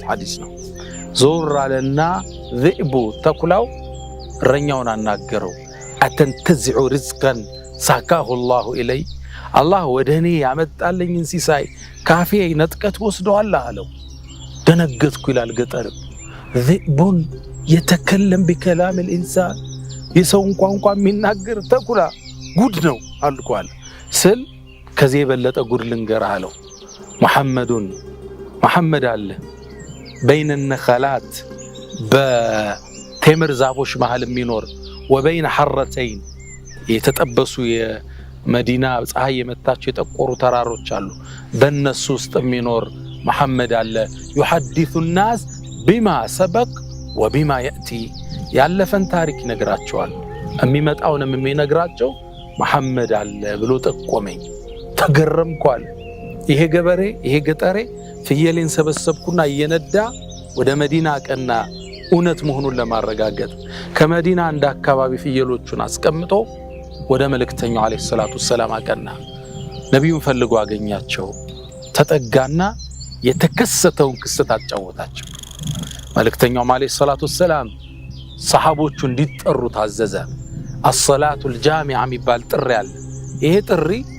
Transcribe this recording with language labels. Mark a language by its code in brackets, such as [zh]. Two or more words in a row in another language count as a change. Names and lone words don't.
[am] ሐዲስ ነው። ዞር አለና ذئቡ ተኩላው እረኛውን አናገረው። [ar] أتنتزع رزقا ساقه الله إلي፣ [am] አላህ ወደኔ ያመጣልኝን ሲሳይ ካፌ ነጥቀት ወስደዋል አለው። ደነገጥኩ ይላል ገጠር። ذئቡን የተከለም [ar] بكلام الانسان [am] የሰውን ቋንቋ የሚናገር ተኩላ ጉድ ነው አልኳል ስል ከዚህ የበለጠ ጉድ ልንገርህ አለው። መሐመድ አለ [ar] بين نخلات [am] በቴምር ዛፎች መሃል የሚኖር [ar] وبين حرتين [am] የተጠበሱ የመዲና ፀሐይ የመታቸው የጠቆሩ ተራሮች አሉ፣ በእነሱ ውስጥ የሚኖር መሐመድ አለ። [ar] يحدث الناس بما سبق وبما يأتي [am] ያለፈን ታሪክ ይነግራቸዋል፣ የሚመጣውንም የሚነግራቸው መሐመድ አለ ብሎ ጠቆመኝ። ተገረምኳል። ይሄ ገበሬ ይሄ ገጠሬ ፍየሌን ሰበሰብኩና እየነዳ ወደ መዲና ቀና እውነት መሆኑን ለማረጋገጥ ከመዲና አንድ አካባቢ ፍየሎቹን አስቀምጦ ወደ መልእክተኛው [ar] عليه الصلاة السلام [am] አቀና። ነብዩን ፈልጎ አገኛቸው። ተጠጋና የተከሰተውን ክስተት አጫወታቸው። መልእክተኛው [ar] عليه الصلاة السلام [am] ሰሃቦቹ እንዲጠሩ ታዘዘ። [ar] الصلاة جامعة [am] የሚባል ጥሪ አለ። ይሄ ጥሪ